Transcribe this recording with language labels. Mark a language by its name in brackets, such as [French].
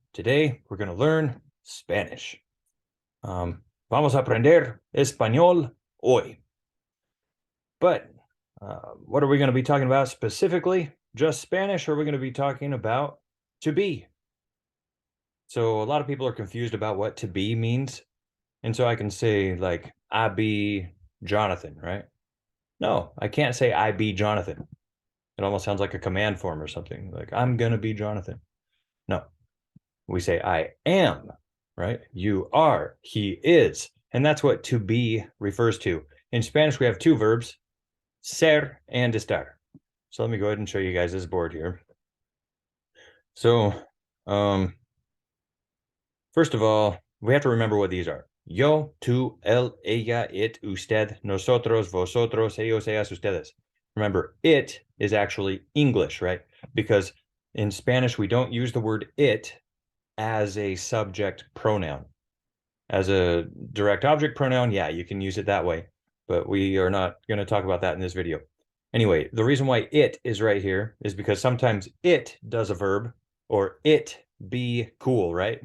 [English] Today we're going to learn Spanish. [Spanish] Vamos a aprender español hoy. [English] But what are we going to be talking about specifically? Just Spanish, or are we going to be talking about to be? So a lot of people are confused about what to be means. And so I can say like, I be Jonathan, right? No, I can't say I be Jonathan. It almost sounds like a command form or something. Like, I'm going to be Jonathan. No, we say I am, right? You are, he is. And that's what to be refers to. In Spanish, we have two verbs, ser and estar. So let me go ahead and show you guys this board here. So, first of all, we have to remember what these are. [Spanish] Yo, tú, él, ella, it, usted, nosotros, vosotros, ellos, ellas, ustedes. [English] Remember, it is actually English, right? Because in Spanish, we don't use the word it as a subject pronoun. As a direct object pronoun, yeah, you can use it that way, but we are not going to talk about that in this video. Anyway, the reason why it is right here is because sometimes it does a verb, or it be cool, right?